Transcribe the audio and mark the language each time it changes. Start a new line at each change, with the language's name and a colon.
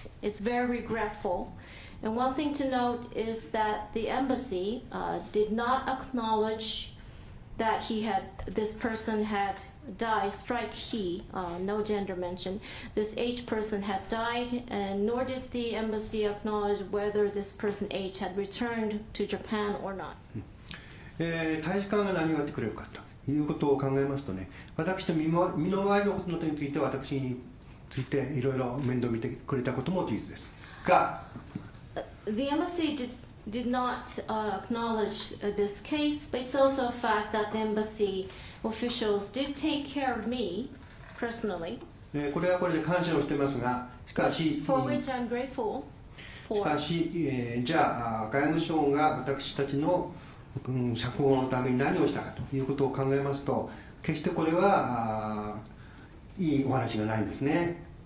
English: It's very regretful. And one thing to note is that the embassy did not acknowledge that this person had died, strike he, no gender mentioned. This H person had died, and nor did the embassy acknowledge whether this person H had returned to Japan or not.
Japanese: 大使館が何をやってくれるかということを考えますとね、私の身の回りのことについて私についていろいろ面倒見てくれたことも事実ですが、
English: The embassy did not acknowledge this case, but it's also a fact that the embassy officials did take care of me personally.
Japanese: これはこれで感謝をしていますが、しかし、
English: for which I'm grateful for.
Japanese: しかし、じゃあ外務省が私たちの釈放のために何をしたかということを考えますと、決してこれはいいお話がないんですね。